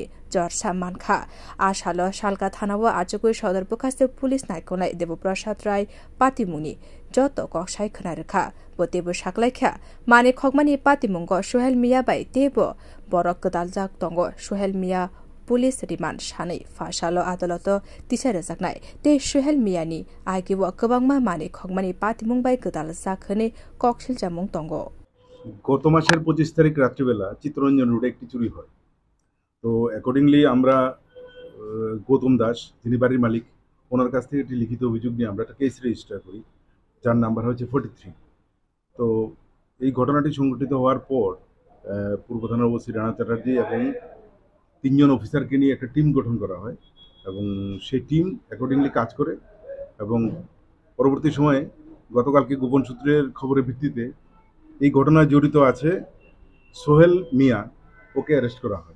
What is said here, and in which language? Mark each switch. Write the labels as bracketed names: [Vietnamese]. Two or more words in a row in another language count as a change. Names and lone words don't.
[Bodo] जरसा मानखा आशाल सालका थानाव आजको सदर प्रकाश पुलिस नायकनाय देवप्रसाद राय पातिमुनि जत कक्साय खोनारेखा बतेबो साकलायखा माने खगमानि पातिमुंग सुहेल मिया बाय तेबो बरक गदालजाक दंग सुहेल मिया पुलिस रिमान्ड सानै फासाल आदालत तिसार जाकनाय ते सुहेल मियानि आगेव गोबांमा माने खगमानि पातिमुं बाय गदालजाक हने कक्सिल जामुं दंग [Bangla] গত মাসের 25 তারিখ রাত্রিবেলা চিত্তরঞ্জন রোডে একটি চুরি হয়। তো অ্যাকর্ডিংলি আমরা গৌতম দাস যিনি বাড়ির মালিক ওনার কাছ থেকে একটি লিখিত অভিযোগ নিয়ে আমরা একটা [English] case register [Bangla] করি, যার নাম্বার হচ্ছে 43। তো এই ঘটনাটি সংঘটিত হওয়ার পর পূর্ব থানার ওসি রানা চ্যাটার্জি এবং 3 জন অফিসারকে নিয়ে একটা টিম গঠন করা হয় এবং সেই টিম অ্যাকর্ডিংলি কাজ করে এবং পরবর্তী সময়ে গতকালকে গোপন সূত্রের খবরের ভিত্তিতে এই ঘটনায় জড়িত আছে সোহেল মিয়া, ওকে অ্যারেস্ট করা হয়।